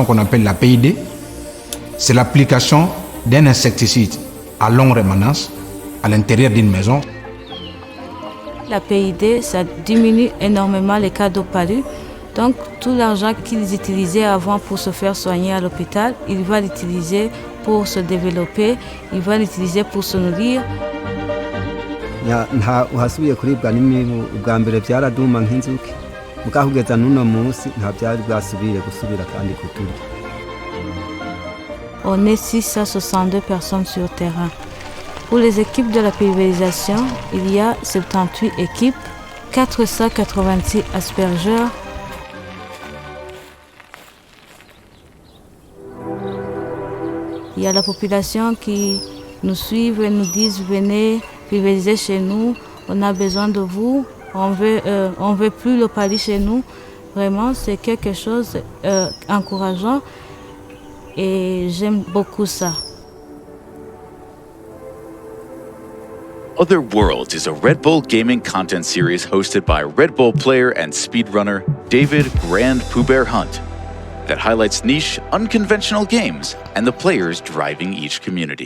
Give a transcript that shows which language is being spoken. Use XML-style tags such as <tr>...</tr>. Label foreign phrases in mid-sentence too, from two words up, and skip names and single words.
<fr>qu'on appelle la PID, c'est l'application d'un insecticide à longue rémanence à l'intérieur d'une maison. La PID, ça diminue énormément les cas de palu. Donc, tout l'argent qu'ils utilisaient avant pour se faire soigner à l'hôpital, ils vont l'utiliser pour se développer, ils vont l'utiliser pour se nourrir.</fr> <rw>uhasubiye kuribwa n'imibu ubwa mbere byaraduma nk'inzuki mugaho kugeza n'uno munsi nta byari bwasubire gusubira kandi kuturya.</rw> <fr>On est 662 personnes sur terrain. Pour les équipes de la pulvérisation, il y a 78 équipes, 486 aspergeurs. Il y a la population qui nous suivent et nous disent venez pulvériser chez nous, on a besoin de vous, on veut plus le palu chez nous. Vraiment, c'est quelque chose encourageant et j'aime beaucoup ça.</fr> <en>Other Worlds is a Red Bull gaming content series hosted by Red Bull player and speedrunner David Grand Poubert Hunt that highlights niche, unconventional games and the players driving each community.</en>